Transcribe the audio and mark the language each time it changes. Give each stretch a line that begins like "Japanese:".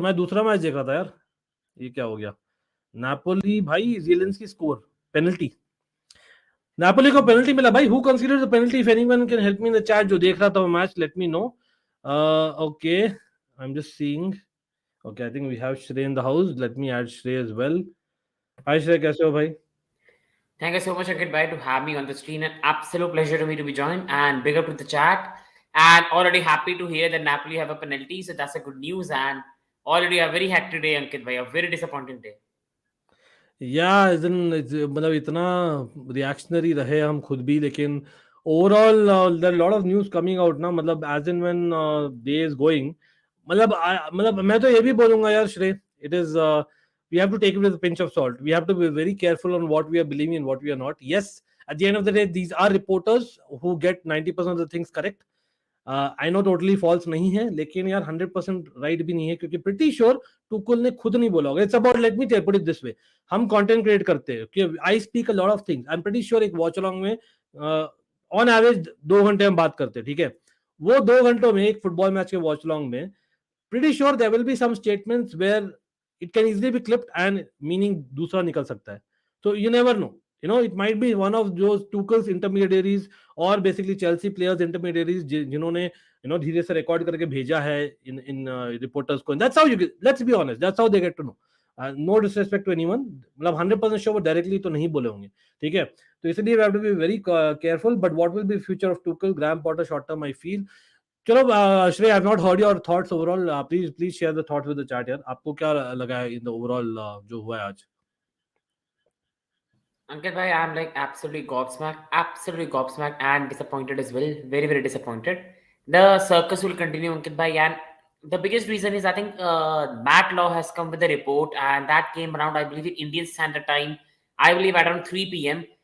Hindi: मैं दूसरा मैच देख रहा था यार. ये क्या हो गया? Napoli भाई, ज़ेलेंस्की स्कोर पेनल्टी. Napoli को पेनल्टी मिला भाई.
English: Who considered the penalty? If anyone can help me in the chat,
Hindi: जो देख रहा था वो match,
English: let me know. Okay, I'm just seeing. Okay, I think we have Shrey in the house. Let me add Shrey as well.
Hindi: Hi Shrey, कैसे हो भाई?
English: Thank you so much, Ankit, to have me on the screen. An absolute pleasure to me to be joined, and big up to the chat. And already happy to hear that Napoli have a penalty, so that's a good news. And already a very hectic day, Ankit, a very disappointing day.
Hindi: Yeah, मतलब इतना reactionary रहे हम खुद भी, लेकिन overall
English: there are lot of news coming out
Hindi: ना.
English: मतलब as in when day is going, मतलब
Hindi: मैं तो ये भी बोलूंगा यार
English: Shrey, it is we have to take it with a pinch of salt. We have to be very careful on what we are believing and what we are not. Yes, at the end of the day, these are reporters who get 90% of the things correct.
Hindi: I know totally false नहीं है, लेकिन यार 100% right भी नहीं है, क्योंकि
English: pretty sure
Hindi: Tuchel ने खुद नहीं बोला होगा.
English: it's about, let me put it this way,
Hindi: हम कंटेंट क्रिएट करते हैं कि
English: I speak a lot of things. I am pretty sure
Hindi: एक वॉच अलोंग में ऑन एवरेज 2 घंटे हम बात करते हैं, ठीक है. वो 2 घंटों में
English: एक football match के watch along में pretty sure there will be some statements where it can easily be clipped and meaning
Hindi: दूसरा निकल सकता है. तो you never know.
English: It might be one of those Tuchel's intermediaries or basically Chelsea players intermediaries जिन्होंने
Hindi: धीरे से record करके भेजा है इन रिपोर्टर्स को.
English: That's how you, let's be honest, that's how they get to know. No disrespect to anyone,
Hindi: मतलब 100% sure वो directly तो नहीं बोले होंगे, ठीक है. तो इसलिए
English: We have to be very careful. But what will be future of Tuchel, Graham Potter short term, I feel. चलो Shrey, I have not heard your thoughts overall. Please share the thoughts with the chat यार.
Hindi: आपको क्या लगा है in the overall जो हुआ है आज?
English: Ankit bhai, I'm like absolutely gobsmacked and disappointed as well. Very, very disappointed. The circus will continue, Ankit bhai, and the biggest reason is I think MattLaw has come with a report, and that came around, I believe, in Indian Standard Time, I believe around 3 p.m.